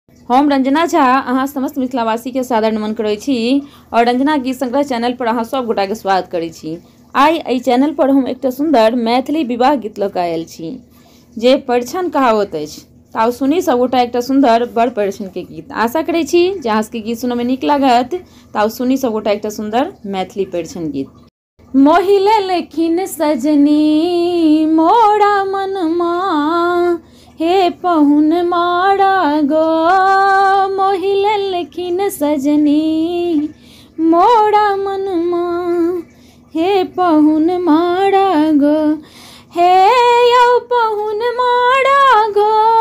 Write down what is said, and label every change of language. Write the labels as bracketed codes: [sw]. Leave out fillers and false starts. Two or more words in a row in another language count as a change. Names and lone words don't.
[mai] हम रंजना झा अहाँ समस्त मिथिलावासी के सादर नमन करै छी और रंजना गीत संग्रह चैनल पर अहाँ सब गोटा के स्वागत करै छी। आइ एहि चैनल पर हम एकटा सुंदर मैथिली विवाह गीत लऽ कऽ आयल छी जे परिछन कहावत अछि। ताउ सुनी सब गोटा एकटा सुंदर बड़ परिछन के गीत। आशा करै छी जे अहाँ सबके गीत सुनय में नीक लागत। ताउ सुनी सब गोटा एकटा सुंदर मैथिली परिछन गीत। मोहिले लेखिन सजनी मोरा मनमा हे पहुन मारा गो, मोहिले लेखिन सजनी मोरा मनमा हे पहुन मारा गो, हे यौ पहुन मारा गो,